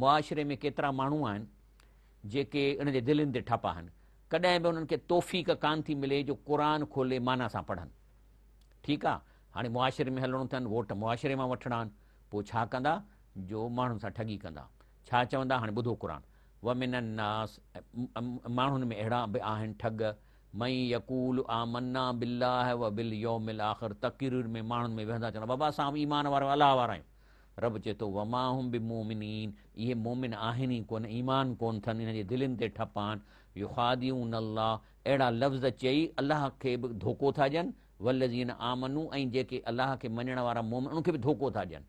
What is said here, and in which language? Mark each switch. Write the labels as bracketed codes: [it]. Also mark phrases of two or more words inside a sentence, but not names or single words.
[sd] मुआशिरे में केतिरा माण्हू आहिनि जेके उनजे दिलनि ते ठपा आहिनि। कॾहिं बि उन्हनि खे तौफ़ीक़ कान थी मिले जो क़ुर खोले माना सां पढ़नि। ठीकु आहे, हाणे मुआशिरे में हलणो अथनि, वोट मुआशिरे मां वठिणा आहिनि, पोइ छा कंदा, जो माण्हुनि सां ठगी कंदा। छा चवंदा, हाणे ॿुधो क़ुर, [ar] ومن الناس, [sd] माण्हुनि में अहिड़ा बि आहिनि ठग, [ar] من يقول آمنا بالله وباليوم الآخر, [sd] तक़रीर में माण्हुनि में वेहंदा चवंदा बाबा असां ईमान वारा अलाह वारा आहियूं। रब चए थो [ar] وما هم بمؤمنين, [sd] इहे मोमिन आहिनि ई कोन, ईमान कोन अथनि, हिन जे दिलनि ते ठप आहिनि। [ar] يخادعون الله, [sd] अहिड़ा लफ़्ज़ चई अलाह खे बि धोखो था ॾियनि, [ar] والذين آمنوا, [sd] ऐं जेके अलाह खे मञण वारा मोमिन उनखे बि धोखो था ॾियनि।